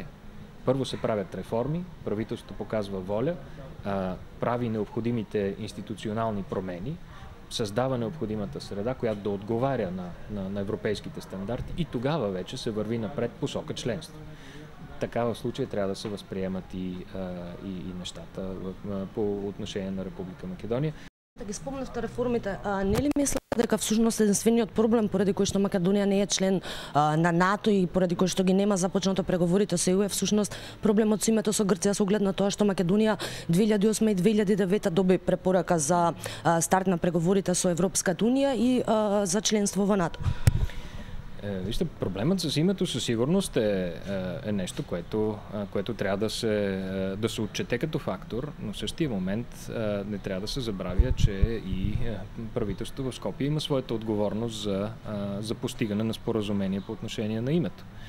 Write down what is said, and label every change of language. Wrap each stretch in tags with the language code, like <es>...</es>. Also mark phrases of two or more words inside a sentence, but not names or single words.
<bg>Първо се правят реформи, правителството показва воля, прави необходимите институционални промени, създава необходимата среда, която да отговаря на европейските стандарти и тогава вече се върви напред посока членство. Така в случая трябва да се възприемат и нещата по отношение на Република Македония.</bg> <mk>Да ги спомнавте реформите, не ли мислите дека всушност единствениот проблем поради кој што Македонија не е член на НАТО и поради кој што ги нема започнато преговорите со ЕУ е всушност проблемот со името со Грција со оглед на тоа што Македонија 2008 и 2009 доби препорака за старт на преговорите со Европската Унија и за членство во НАТО?</mk> <bg>Вижте, проблемът с името със сигурност е нещо, което трябва да се отчете като фактор, но в същия момент не трябва да се забравя, че и правителството в Скопие има своята отговорност за постигане на споразумение по отношение на името.</bg>